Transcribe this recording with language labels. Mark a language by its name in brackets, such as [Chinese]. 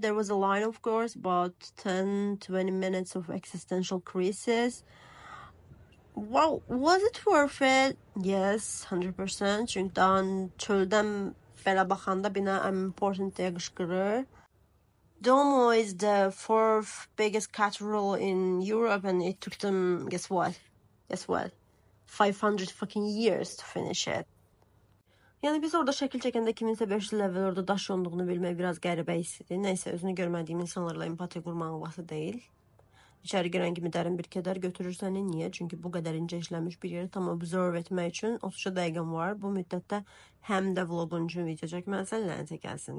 [English] There was a line, of course, about 10-20 minutes of existential crisis. Wow, was it worth it? Yes, 100%. [Azerbaijani] Çünkü daha çöldən belə baxanda bina [English] I'm important [Azerbaijani] deyə qışqırır. [English] Domo is the fourth biggest cathedral in Europe and it took them, guess what? 500 fucking years to finish it. [Azerbaijani] Yani biz orada şəkil çəkəndə kiminsə 500 il əvvəl orada daş yonduğunu bilmək biraz qəribə hissdir. Nəysə, özünü görmədiyim insanlarla empatiya qurmağın vaxtı deyil. İçəri girən kimi dərin bir kədər götürür səni. Niyə? Çünki bu qədər incə işləmiş bir yeri tam observe etmək üçün 30 dəqiqəm var. Bu müddətdə həm də vlogun üçün video çəkməlisən, lənətə gəlsin.